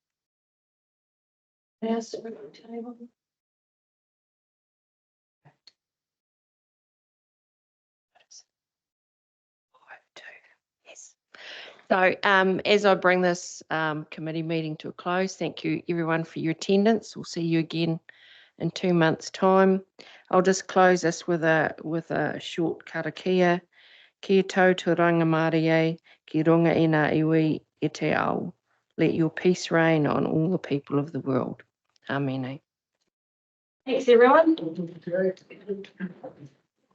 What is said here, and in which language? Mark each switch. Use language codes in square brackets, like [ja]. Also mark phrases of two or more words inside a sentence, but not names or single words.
[en] Yes. Yes. So as I bring this committee meeting to a close, thank you everyone for your attendance. We'll see you again in 2 months' time. I'll just close this with a short karakia. [mi] Kia tautua rangamārie, ki runga e ngā iwi e te ao. [en] Let your peace reign on all the people of the world. Amen. Thanks, everyone.